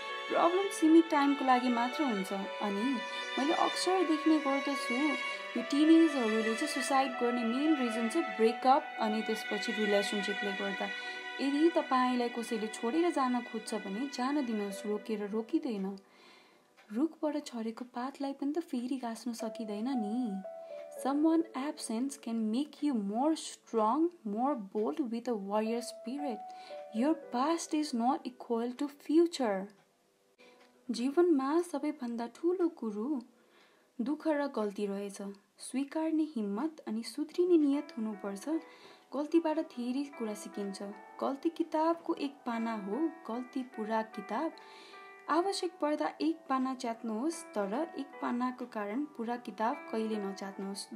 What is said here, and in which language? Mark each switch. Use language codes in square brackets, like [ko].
[ne] Problem सीमित टाइमको लागि मात्र हुन्छ। अनि मैले अक्सर देख्ने गर्दछु यो टिनेजहरूले चाहिँ सुसाइड गर्ने मेन रिजन चाहिँ ब्रेकअप अनि त्यसपछि रिलेसनसिपले गर्दा। यदि तपाईँलाई कसैले छोडेर जान खोज्छ भने जान दिनुहोस्, रोकेर रोकिँदैन। रुखबाट झरेको पातलाई पनि त फेरि गाँच्न सकिँदैन नि। [en] Someone absence can make you more strong, more bold with a warrior spirit. Your past is not equal to future. [ne] जीवनमा सबैभन्दा ठुलो कुरो दुःख र गल्ती रहेछ। स्वीकार्ने हिम्मत अनि सुध्रिने नियत हुनुपर्छ। गल्तीबाट धेरै कुरा सिकिन्छ। गल्ती किताबको एक पाना हो, गल्ती पुरा किताब। आवश्यक पर्दा एक पाना च्यात्नुहोस्, तर एक पानाको कारण पुरा किताब कहिले नच्यात्नुहोस्।